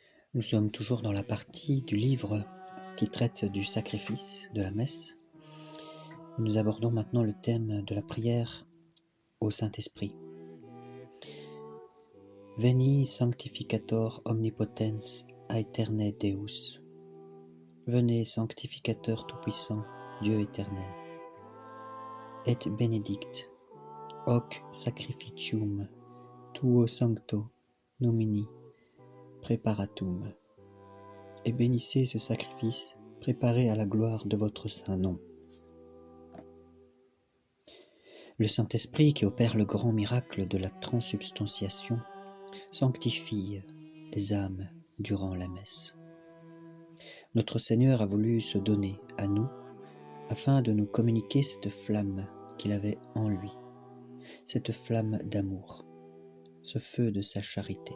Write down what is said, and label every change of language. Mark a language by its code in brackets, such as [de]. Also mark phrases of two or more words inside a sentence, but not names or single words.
[fr] Nous sommes toujours dans la partie du livre qui traite du sacrifice, de la messe. Et nous abordons maintenant le thème de la prière au Saint-Esprit. [la] Veni sanctificator omnipotens aeterne Deus. [fr] Venez sanctificateur tout-puissant, Dieu éternel. [la] Et benedict hoc sacrificium tuo sancto nomini preparatum. [fr] Et bénissez ce sacrifice préparé à la gloire de votre saint nom. Le Saint-Esprit qui opère le grand miracle de la transsubstantiation sanctifie les âmes durant la messe. Notre Seigneur a voulu se donner à nous afin de nous communiquer cette flamme qu'il avait en lui, cette flamme d'amour, ce feu de sa charité.